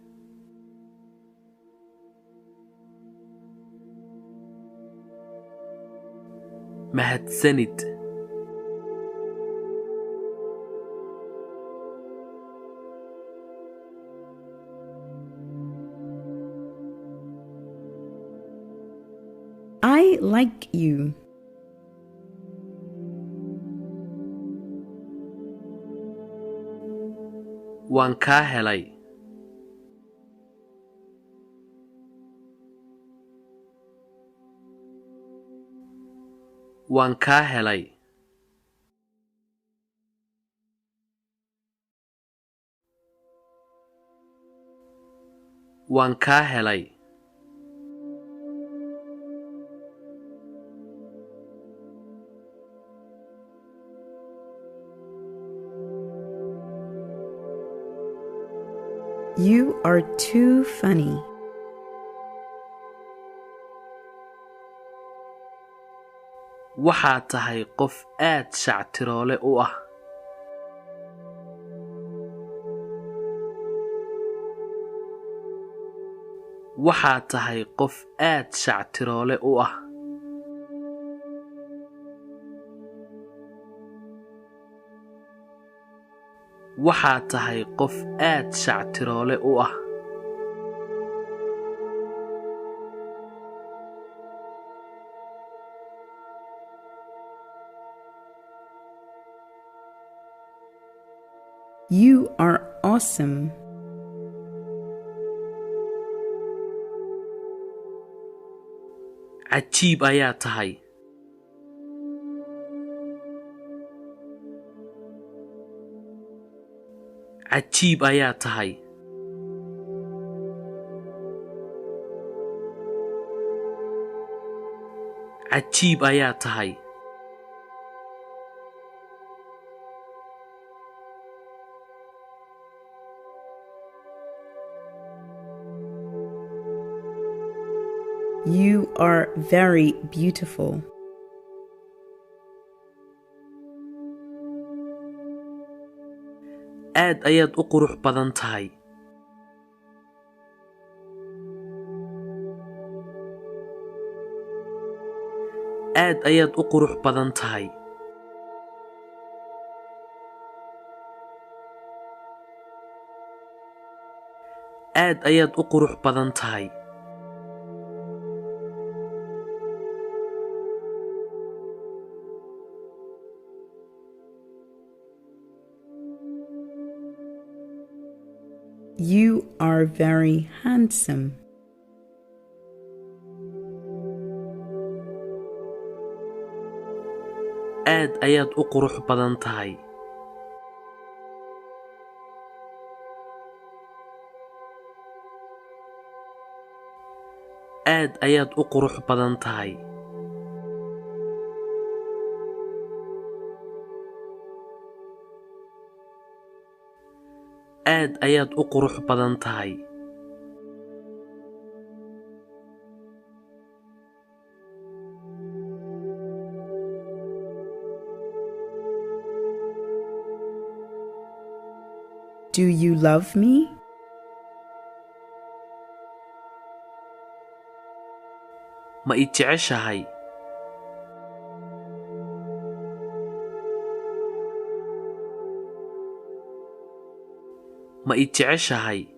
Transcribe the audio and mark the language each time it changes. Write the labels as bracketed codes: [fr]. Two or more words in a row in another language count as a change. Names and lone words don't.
[so] Mahadsanid. [en] I like you. [so] Waan kaa helay. Waan kaa helay. Waan kaa helay. [en] You are too funny. [so] Waxaad tahay qof aad shactiroole u ah. Waxaad tahay qof aad shactiroole u ah. Waxaad tahay qof aad shactiroole u ah. [en] You are awesome. [so] Cajiib ayaa tahay. Cajiib ayaa tahay. Cajiib ayaa tahay. [en] You are very beautiful. [so] Aad ayaad u qurux badan tahay. Aad ayaad u qurux badan tahay. Aad ayaad u qurux badan tahay. [en] You are very handsome. [so] Aad ayaad u qurux badan tahay. Aad ayaad u qurux badan tahay. Aad ayaad u qurux badan tahay. [en] Do you love me? [so] Ma i jeceshahay? Ma i jeceshahay?